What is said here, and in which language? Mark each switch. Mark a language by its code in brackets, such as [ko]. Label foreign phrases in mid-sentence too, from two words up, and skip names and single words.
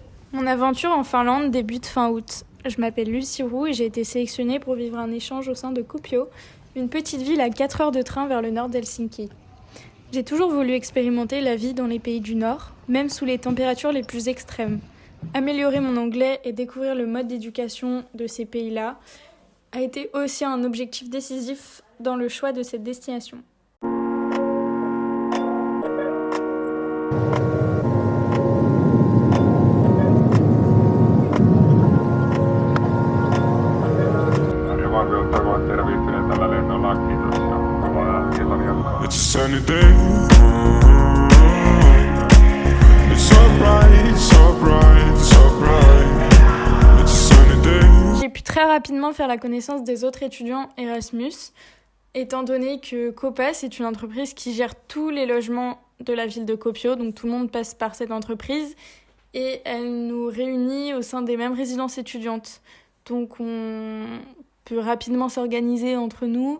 [fr] Mon aventure en Finlande débute fin août. Je m'appelle Lucie Roux et j'ai été sélectionnée pour vivre un échange au sein de Kuopio, une petite ville à 4 heures de train vers le nord d'Helsinki. J'ai toujours voulu expérimenter la vie dans les pays du Nord, même sous les températures les plus extrêmes. Améliorer mon anglais et découvrir le mode d'éducation de ces pays-là a été aussi un objectif décisif dans le choix de cette destination. [fi] Tervehtinen tällä lennolla, kiitos ja kovaa illan jatkoa. [en] It's a sunny day. It's so bright, so bright, so bright. It's a sunny day. [fr] J'ai pu très rapidement faire la connaissance des autres étudiants Erasmus, étant donné que Copas est une entreprise qui gère tous les logements de la ville de Kuopio, donc tout le monde passe par cette entreprise et elle nous réunit au sein des mêmes résidences étudiantes. Donc on peut rapidement s'organiser entre nous.